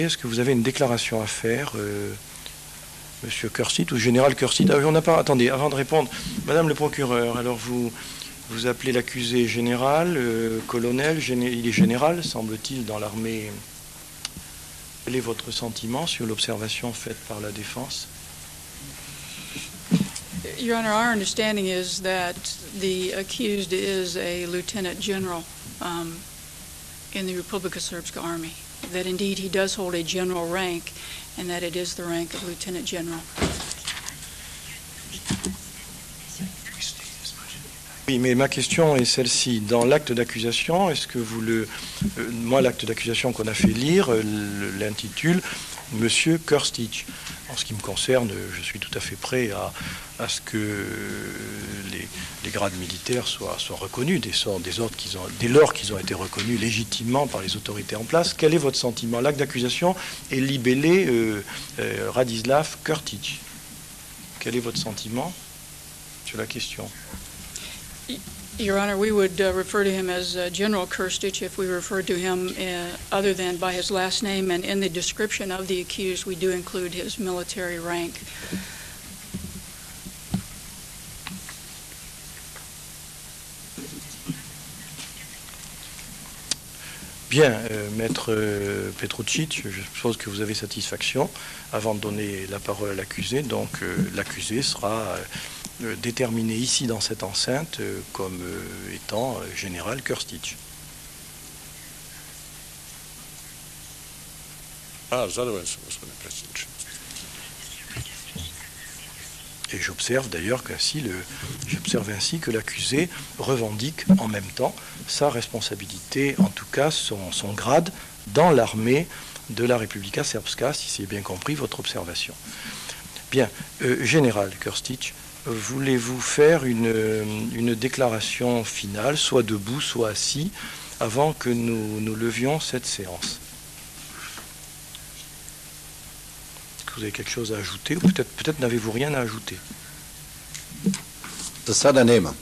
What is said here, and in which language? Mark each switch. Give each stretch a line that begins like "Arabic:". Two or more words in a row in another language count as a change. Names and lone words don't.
French: Est-ce que vous avez une déclaration à faire, Monsieur Kursit ou Général Kursit? On n'a pas. Attendez, avant de répondre, Madame le procureur, alors vous appelez l'accusé général, colonel, il est général, semble-t-il, dans l'armée. Quel est votre sentiment sur l'observation faite par la défense?
English: Your Honor, our understanding is that the accused is a lieutenant general in the Republika Srpska Army, that indeed he does hold a general rank and that it is the rank of lieutenant general.
French: Oui, mais ma question est celle-ci. Dans l'acte d'accusation, est-ce que vous moi, l'acte d'accusation qu'on a fait lire l'intitule Monsieur Krstić. En ce qui me concerne, je suis tout à fait prêt à ce que les grades militaires soient reconnus dès lors qu'ils ont été reconnus légitimement par les autorités en place. Quel est votre sentiment? L'acte d'accusation est libellé Radislav Krstić. Quel est votre sentiment sur la question?
English: Your Honor, we would refer to him as General Krstić if we referred to him other than by his last name, and in the description of the accused we do include his military rank.
French: Bien, Maître Petrucic, je suppose que vous avez satisfaction avant de donner la parole à l'accusé. Donc l'accusé sera déterminé ici dans cette enceinte comme étant général Krstić.
Serbian: Zadovoljan sam, gospodine predsjedniče.
French: Et j'observe d'ailleurs j'observe ainsi que l'accusé revendique en même temps sa responsabilité, en tout cas son grade dans l'armée de la Republika Srpska, si c'est bien compris votre observation. Bien, général Krstić, voulez-vous faire une déclaration finale, soit debout, soit assis, avant que nous levions cette séance? Est-ce que vous avez quelque chose à ajouter, ou peut-être n'avez-vous rien à ajouter?
Serbian: Za sada nema.